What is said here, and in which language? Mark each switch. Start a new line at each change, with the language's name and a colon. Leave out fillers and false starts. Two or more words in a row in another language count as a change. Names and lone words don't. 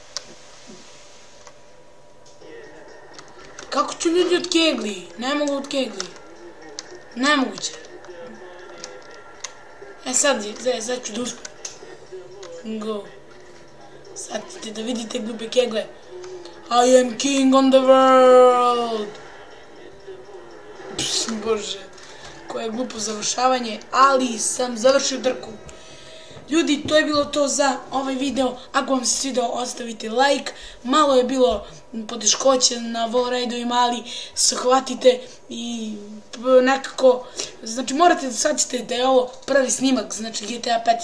Serbian: Kako ću ljudi od kegli? Ne mogu od kegli. Nemoguće. Sad ću da uspem. Go. Sad ćete da vidite glupe kegle.
English: I am king on the world.
Serbian: Bože. Koje glupo završavanje, ali sam završio trku. Ljudi, to je bilo to za ovaj video. Ako vam se svidao, ostavite like. Malo je bilo poteškoće na
English: wall ride-ovima,
Serbian: ali shvatite i nekako, znači morate da shvatite da je ovo prvi snimak, znači GTA 5.